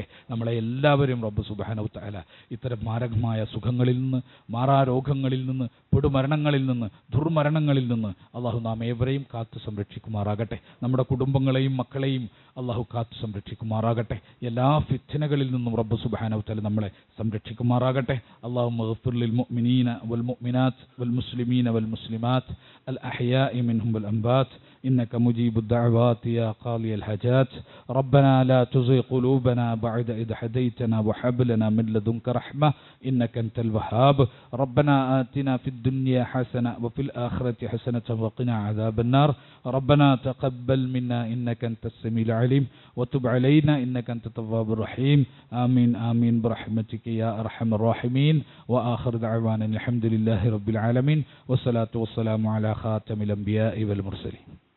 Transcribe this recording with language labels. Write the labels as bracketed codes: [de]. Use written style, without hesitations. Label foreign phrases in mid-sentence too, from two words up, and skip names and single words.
[ml] നമ്മളെ എല്ലാവരും റബ്ബ് [ar] سبحانه وتعالى [ml] ഇത്തരം മാരകമായ സുഖങ്ങളിൽ നിന്ന്, മാറാരോഗങ്ങളിൽ നിന്ന്, പെടുമരണങ്ങളിൽ നിന്ന്, ദുർമരണങ്ങളിൽ നിന്ന് അല്ലാഹു നാം ഏവരെയും കാത്തു സംരക്ഷിക്കുമാറാകട്ടെ. നമ്മുടെ കുടുംബങ്ങളെയും മക്കളെയും അല്ലാഹു കാത്തു സംരക്ഷിക്കുമാറാകട്ടെ. എല്ലാ ഫിത്നകളിൽ നിന്നും റബ്ബ് [ar] سبحانه وتعالى [ml] നമ്മളെ സംരക്ഷിക്കുമാറാകട്ടെ. [ar] اللهم اغفر للمؤمنين والمؤمنات والمسلمين والمسلمات الأحياء منهم والأموات إنك مجيب الدعوات يا قاضي الحاجات ربنا لا تزغ قلوبنا بعد إذ هديتنا وهب لنا من لدنك رحمة إنك أنت الوهاب ربنا آتنا في الدنيا حسنة وفي الآخرة حسنة وقنا عذاب النار ربنا تقبل منا إنك أنت السميع العليم وتب علينا إنك أنت التواب الرحيم آمين آمين برحمتك يا أرحم الراحمين وآخر دعوانا الحمد لله رب العالمين والصلاة والسلام على خاتم الأنبياء والمرسلين.